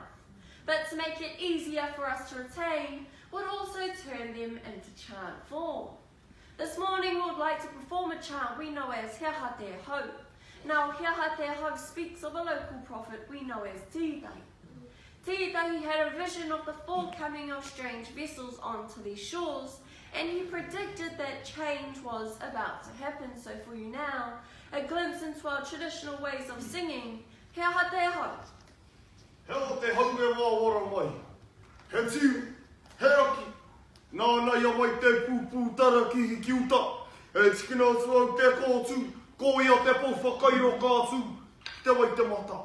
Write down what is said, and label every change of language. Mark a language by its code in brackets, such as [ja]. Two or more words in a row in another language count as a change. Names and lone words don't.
[en] But to make it easier for us to retain, would also also turn them into chant form. This morning we would like to perform a chant we know as Hea Ha Te Hau. Now Hea Ha Te Hau speaks of a local prophet we know as Tētahi. Tētahi had a vision of the forthcoming of strange vessels onto these shores, and he predicted that change was about to happen. So for you now, a glimpse into our traditional ways of singing. Hea Ha Te Hau. [mi] Hea Ha Te Hau e wāwara mai. He tiu, he aki. Nā ia mai te pūpū tara ki hi kiuta. E tikina atu te kōtū, ko ia te pō whakairo kātū, te wai te mata.